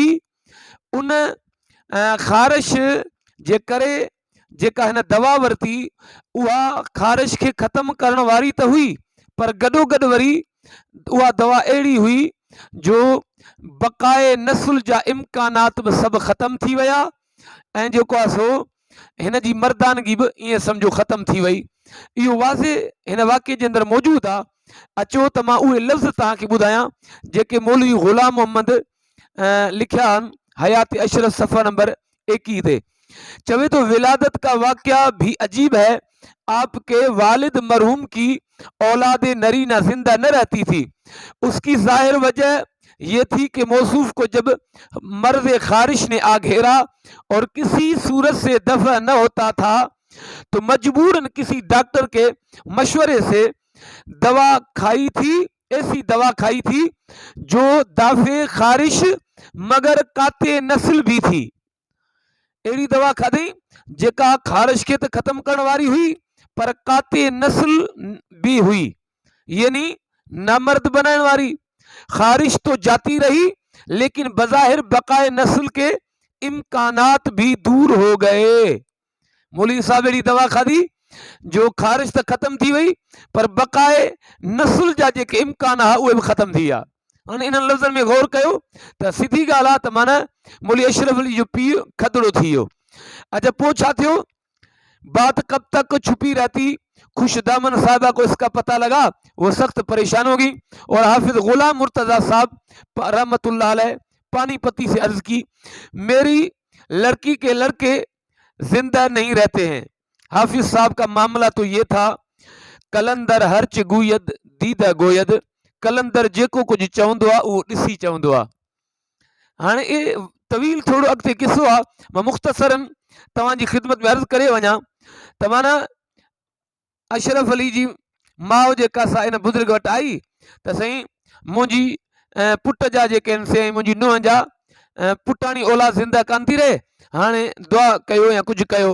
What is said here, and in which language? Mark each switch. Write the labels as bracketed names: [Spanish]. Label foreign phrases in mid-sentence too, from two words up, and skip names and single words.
[Sindhi] उन ख़ारिश जे करे जेका हिन दवा वरिती उहा ख़ारिश खे ख़तमु करण वारी त हुई, पर गॾोगॾु वरी उहा दवा अहिड़ी हुई जो बक़ाए नसुल जा इम्कानात बि सभु ख़तमु थी विया ऐं जेको आहे सो हिन जी मर्दानगी बि ईअं सम्झो ख़तमु थी वई। इहो वाज़े हिन वाक़े जे अंदरि मौजूदु आहे। अचो त मां उहे लफ़्ज़ तव्हांखे ॿुधायां जेके मौलवी ग़ुलाम मोहम्मद लिखिया आहिनि हयात अशरफ सफ़ा नंबर 21 ते। चवे तो [Urdu] ولادت کا واقعہ بھی عجیب ہے، آپ کے والد مرحوم کی اولاد نرینہ زندہ نہ رہتی تھی. اس کی ظاہر وجہ یہ تھی کہ موصوف کو جب مرض خارش نے آ گھیرا اور کسی صورت سے دفع نہ ہوتا تھا تو مجبوراً کسی ڈاکٹر کے مشورے سے دوا کھائی تھی، ایسی دوا کھائی تھی جو دافع خارش مگر قاطع نسل بھی تھی. [Sindhi] अड़ी दवा खाधी जेका खारिश के तो खत्म करने वाली हुई पर काते नस्ल भी हुई, यानी [Urdu] नामर्द बनाने वाली। خارش تو جاتی رہی لیکن بظاہر بقائے نسل کے امکانات بھی دور ہو گئے. [Sindhi] मौलवी साहब अड़ी दवा खाधी जो खारिश तो खत्म थी वही पर बकाए नस्ल जा जेके इम्कान आहे उहे भी खत्म थी विया। हाणे इन लफ़्ज़नि में गौर कयो त सिधी ॻाल्हि आहे त माना मौलवी अशरफ अली जो पीउ खदड़ो थी वियो। अच्छा, पोइ छा थियो? [Urdu] بات کب تک چھپی رہتی، خوش دامن صاحبہ کو اس کا پتا لگا، وہ سخت پریشان ہوگی اور حافظ غلام مرتضیٰ صاحب [Arabic] رحمة الله عليه [Urdu] پانی پتی سے عرض کی، میری لڑکی کے لڑکے زندہ نہیں رہتے ہیں. حافظ صاحب کا معاملہ تو یہ تھا, [Persian] قلندر هرچه گوید دیده گوید, [Sindhi] कलंदर जेको कुछ चवंदो आहे उहो ॾिसी चवंदो आहे। हाणे तवील थोड़ो अॻिते किसो आहे, मां मुख़्तसरन तव्हांजी ख़िदमत में अर्ज़ु करे वञा त माना अशरफ अली जी माउ जेका सा इन बुज़ुर्ग वटि आई त साईं मुंहिंजी पुट जा जेके आहिनि से मुंहिंजी नुंहं जा पुटाणी औलाद ज़िंदा कान थी रहे, हाणे दुआ कयो या कुझु कयो।